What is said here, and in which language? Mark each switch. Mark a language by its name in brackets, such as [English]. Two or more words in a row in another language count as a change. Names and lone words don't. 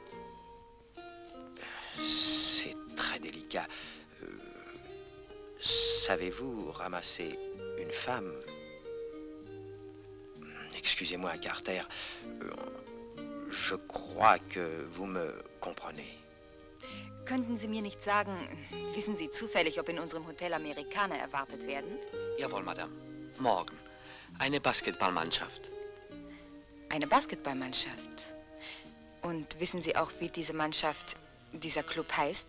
[French] C'est très délicat. Savez-vous ramasser une femme? Excusez-moi, Carter. Je crois que vous me comprenez. [German] Könnten Sie mir nicht sagen, wissen Sie zufällig, ob in unserem Hotel Amerikaner erwartet werden? Jawohl, Madame. Morgen. Eine Basketballmannschaft. Eine Basketballmannschaft. Und wissen Sie auch, wie diese Mannschaft, dieser Club heißt?